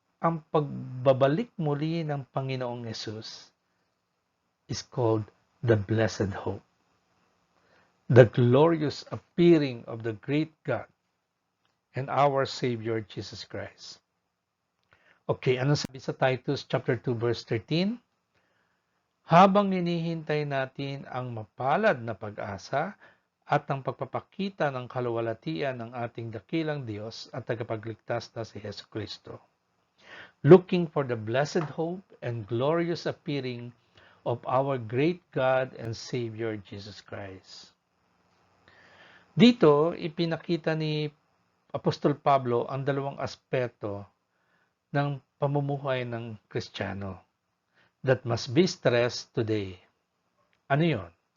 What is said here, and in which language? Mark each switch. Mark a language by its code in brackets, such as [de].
[tl] ang pagbabalik muli ng Panginoong Yesus [en] is called the blessed hope. The glorious appearing of the great God and our Savior Jesus Christ. [tl] Okay, ano sabi sa Titus chapter 2 verse 13? Habang hinihintay natin ang mapalad na pag-asa at ang pagpapakita ng kaluwalhatian ng ating dakilang Diyos at tagapagligtas na si Hesus Kristo. [en] Looking for the blessed hope and glorious appearing of our great God and Savior Jesus Christ. [tl] Dito, ipinakita ni Apostol Pablo ang dalawang aspeto ng pamumuhay ng Kristiyano [en] that must be stressed today. [tl] Ano yon?